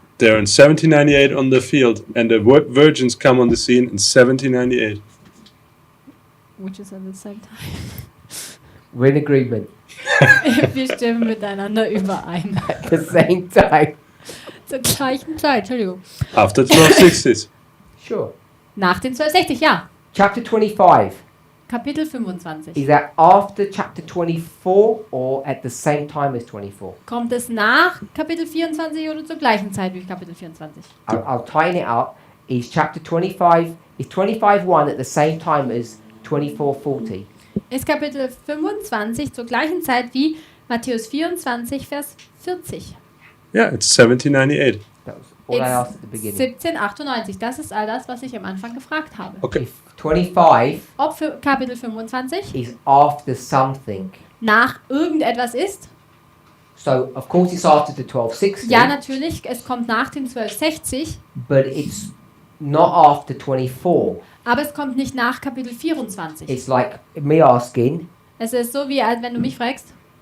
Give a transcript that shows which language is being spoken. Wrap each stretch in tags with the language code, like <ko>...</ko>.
<en>They're in 1798 on the field, and the virgins come on the scene in 1798. Which is at the same time. We're in agreement.</en> <de>Wir stimmen miteinander überein.</de> <en>At the same time.</en> <de>Zur gleichen Zeit, Entschuldigung.</de> <en>After 1260s. Sure.</en> <de>Nach den 1260, ja.</de> <en>Chapter 25.</en> <de>Kapitel 25.</de> <en>Is that after chapter 24 or at the same time as 24?</en> <de>Kommt es nach Kapitel 24 oder zur gleichen Zeit wie Kapitel 24?</de> <en>I'll tighten it up. Is chapter 25, is 25:1 at the same time as 24:40?</en> <de>Ist Kapitel 25 zur gleichen Zeit wie Matthäus 24, Vers 40.</de> <en>Yeah, it's 1798. That was all I asked at the beginning.</en> <de>1798. Das ist all das, was ich am Anfang gefragt habe.</de> <en>Okay. If 25</en> <de>Ob für Kapitel 25</de> <en>is after something.</en> <de>nach irgendetwas ist?</de> <en>So, of course, it's after the 1260.</en> <de>Ja, natürlich, es kommt nach den 1260,</de> <en>But it's not after 24.</en> <de>aber es kommt nicht nach Kapitel 24.</de> <en>It's like me asking,</en> <de>Es ist so, wie als wenn du mich fragst,</de>